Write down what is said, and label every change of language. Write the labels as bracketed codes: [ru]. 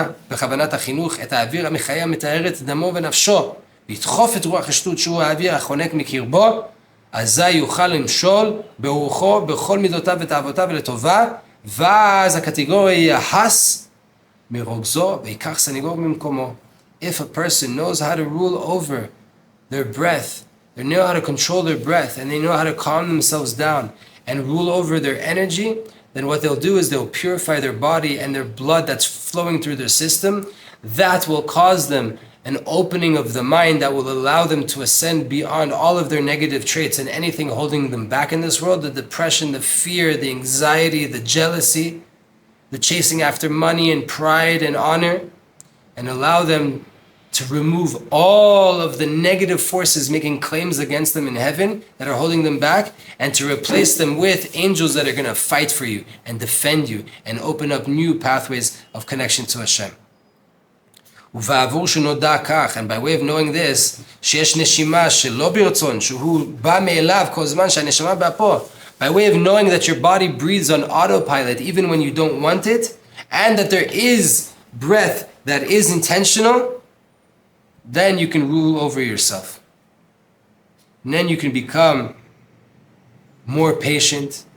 [he] בכוונת החינוך את האוויר המחיה מטהרת דמו ונפשו לדחוף את רוח השטות שהוא האוויר החונק מקרבו, אזי יוכל למשול ברוחו בכל מידותיו ותאוותיו ולטובה, ואז הקטגוריה יחס מרוגזו ויקח סניגור ממקומו. [en] If a person knows how to rule over their breath, they know how to control their breath, and they know how to calm themselves down and rule over their energy, then what they'll do is they'll purify their body and their blood that's flowing through their system. That will cause them an opening of the mind that will allow them to ascend beyond all of their negative traits and anything holding them back in this world, the depression, the fear, the anxiety, the jealousy, the chasing after money and pride and honor, and allow them to remove all of the negative forces making claims against them in heaven that are holding them back, and to replace them with angels that are going to fight for you and defend you and open up new pathways of connection to Hashem. And by way of knowing this, [he] שיש נשימה שלא ברצון, שהוא בא מאליו כל זמן שהנשמה באפו. [en] By way of knowing that your body breathes on autopilot even when you don't want it, and that there is breath that is intentional, then you can rule over yourself. And then you can become more patient.